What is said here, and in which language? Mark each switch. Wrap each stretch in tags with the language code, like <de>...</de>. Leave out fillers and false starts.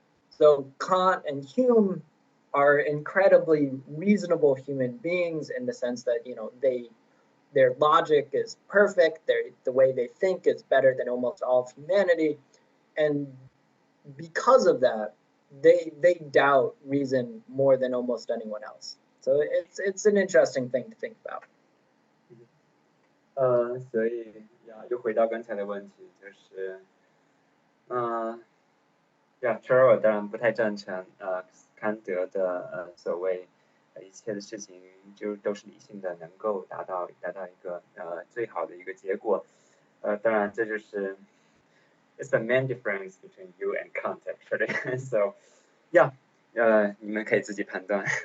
<en>So Kant and Hume are incredibly reasonable human beings in the sense that, their logic is perfect, the way they think is better than almost all of humanity, and because of that, they doubt reason more than almost anyone else. So it's an interesting thing to think about.</en> <zh>所以又回到刚才的问题，就是我当然不太赞成康德的所谓一切的事情就都是理性的，能够达到一个最好的一个结果。当然这就是</zh> <en>it's the main difference between you and Kant actually.</en> <zh>So你们可以自己判断。</zh>